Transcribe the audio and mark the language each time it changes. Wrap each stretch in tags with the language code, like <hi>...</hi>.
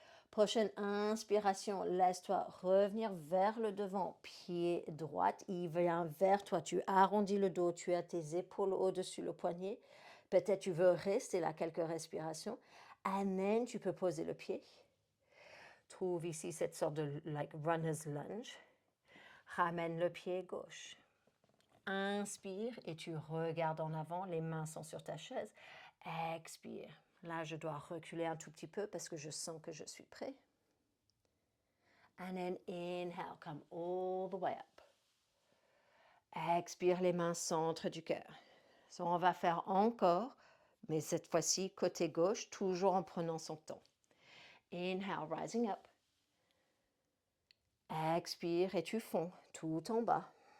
<fr>Prochaine inspiration, laisse-toi revenir vers le devant, pied droit, il vient vers toi, tu arrondis le dos, tu as tes épaules au-dessus le poignet, peut-être tu veux rester là quelques respirations,</fr> <en>and then</en> <fr>tu peux poser le pied, trouve ici cette sorte de</fr> <en>like runner's lunge,</en> <fr>ramène le pied gauche, inspire et tu regardes en avant, les mains sont sur ta chaise, expire. Là, je dois reculer un tout petit peu parce que je sens que je suis prêt.</fr> <en>And then inhale, come all the way up.</en> <fr>Expire les mains centre du cœur. So, on va faire encore, mais cette fois-ci côté gauche, toujours en prenant son temps.</fr> <en>Inhale, rising up.</en> <fr>Expire et tu fonds tout en bas.</fr>